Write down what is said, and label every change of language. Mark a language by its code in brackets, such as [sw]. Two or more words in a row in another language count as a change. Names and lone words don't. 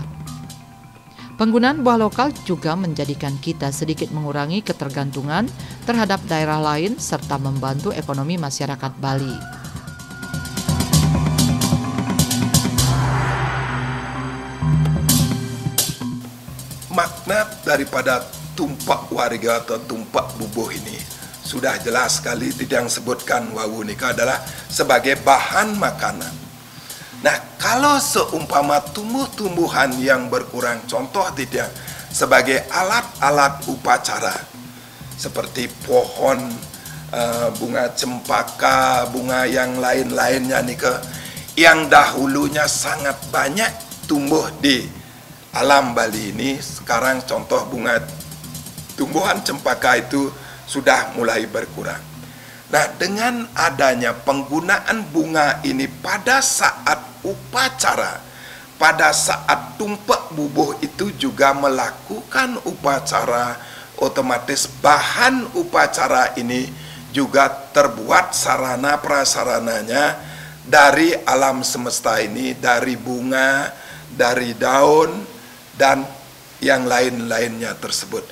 [id] Penggunaan buah lokal juga menjadikan kita sedikit mengurangi ketergantungan terhadap daerah lain serta membantu ekonomi masyarakat Bali. Makna daripada tumpak warga atau tumpak bubuh ini sudah jelas sekali yang sebutkan [ban] Wawu Nika [id] adalah sebagai bahan makanan. Nah, kalau seumpama tumbuh-tumbuhan yang berkurang, contoh tidak sebagai alat-alat upacara seperti pohon, bunga cempaka, bunga yang lain-lainnya nika, yang dahulunya sangat banyak tumbuh di alam Bali ini, sekarang contoh tumbuhan cempaka itu sudah mulai berkurang. Nah, dengan adanya penggunaan bunga ini pada saat upacara, pada saat tumpak bubuh itu juga melakukan upacara, otomatis bahan upacara ini juga terbuat sarana prasarananya dari alam semesta ini, dari bunga, dari daun, dan yang lain-lainnya tersebut.